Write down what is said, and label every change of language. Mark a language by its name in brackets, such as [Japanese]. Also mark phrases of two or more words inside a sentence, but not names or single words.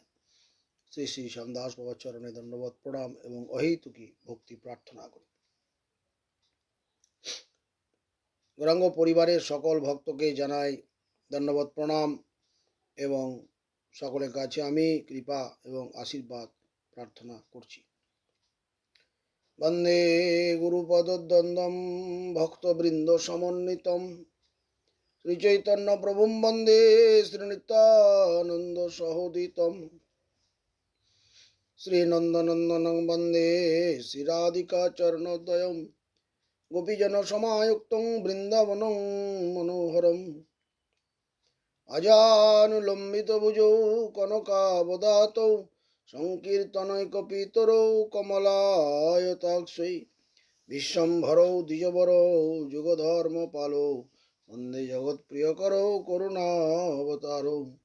[Bangla] শ্রী শ্রী শ্যামদাস বাবার চরণে দণ্ডবত প্রণাম এবং অহেতুকী ভক্তি প্রার্থনা করি। গৌরাঙ্গ পরিবারের সকল ভক্তকে জানাই দণ্ডবত প্রণাম এবং সকলের কাছে আমি কৃপা এবং আশীর্বাদ প্রার্থনা করছি। [Sanskrit] বন্দে গুরুপদদ্বন্দ্বম ভক্তবৃন্দ সমন্বিতম শ্রীচৈতন্য প্রভুম বন্দে শ্রীনিত্যানন্দ সহোদিতম শ্রীনন্দনন্দনং বন্দে শ্রীরাধিকা চরণোদয়ম গোপীজন সমায়ুক্তং বৃন্দাবনং মনোহরম আজানুলম্বিত ভুজৌ কনকাবদাতৌ সংকীর্তনৈকপিতরৌ কমলায়তাক্ষৈ বিশ্বম্ভরৌ দ্বিজবরৌ যুগধর্মপালৌ বন্দে জগৎপ্রিয়করৌ করুণাবতারৌ।